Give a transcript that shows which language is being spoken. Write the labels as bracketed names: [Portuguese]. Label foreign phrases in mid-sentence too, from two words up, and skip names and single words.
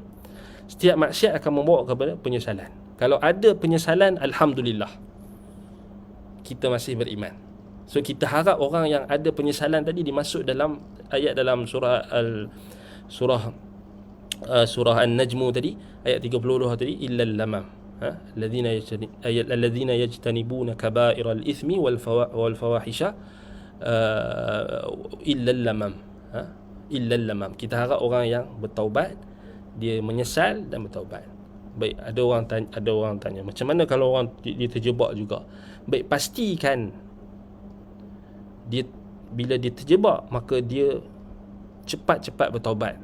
[Malay] Setiap maksiat akan membawa kepada penyesalan. Kalau ada penyesalan, alhamdulillah, kita masih beriman. So kita harap orang yang ada penyesalan tadi dimasuk dalam ayat dalam surah An-Najm tadi, ayat 32 tadi, [Arabic] إلا اللمم، الذين يجتنبون كبائر الإثم والفواحش إلا اللمم. إلا اللمم. [Malay] Kita harap orang yang bertaubat, dia menyesal dan bertaubat. Baik, ada orang tanya macam mana kalau orang dia terjebak juga? Baik, pastikan dia, bila dia terjebak, maka dia cepat-cepat bertaubat.